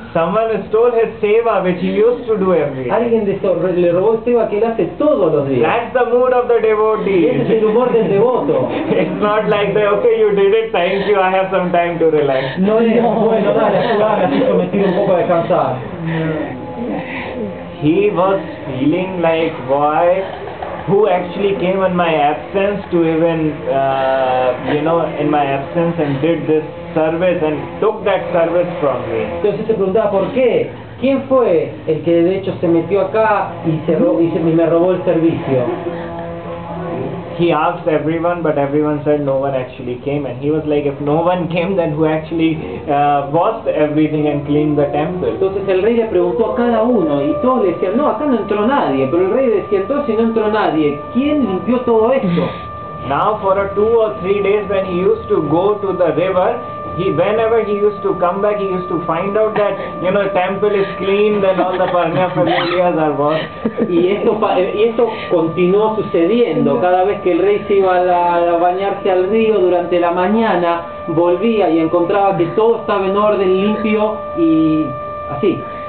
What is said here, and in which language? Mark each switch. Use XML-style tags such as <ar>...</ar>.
<en>Someone stole his seva, which he used to do every day.</en> <es>Alguien le robó el seva que él hace todos los días.</es> <en>That's the mood of the devotee.</en> <es>Ese es el humor del devoto.</es> <en>It's not like okay, you did it, thank you, I have some time to relax.</en> <es>No es, bueno, dale, ayúdame, así yo me tiro un poco a descansar.</es> <en>He was feeling like, who actually came in my absence to even, in my absence and did this service and took that service from me.</en> <es>Entonces se preguntaba por qué. ¿Quién fue el que de hecho se metió acá y me robó el servicio?</es> <en>He asked everyone, but everyone said no one actually came, and he was like, if no one came, then who actually washed everything and cleaned the temple?</en> <es>Entonces el rey le preguntó a cada uno y todos le decían, no, acá no entró nadie, pero el rey decía, entonces si no entró nadie, ¿quién limpió todo esto?</es> <en>Now for 2 or 3 days when he used to go to the river, whenever he used to come back, he used to find out that the temple is cleaned and all the paraphernalia are washed.</en> <es>Y esto continuó sucediendo. Cada vez que el rey se iba a bañarse al río durante la mañana, volvía y encontraba que todo estaba en orden, limpio y así.</es>